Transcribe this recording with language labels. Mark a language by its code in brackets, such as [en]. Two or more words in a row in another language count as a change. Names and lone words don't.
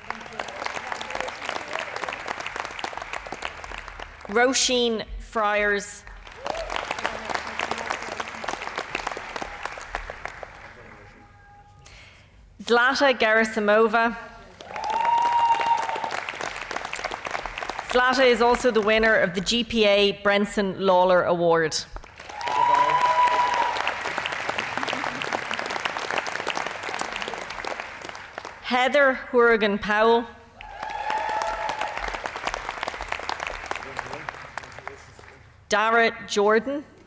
[en] Roisin Friars. Zlata Gerasimova. Zlata is also the winner of the GPA Brenson Lawler Award. Heather Hourigan Powell. Dara Jordan.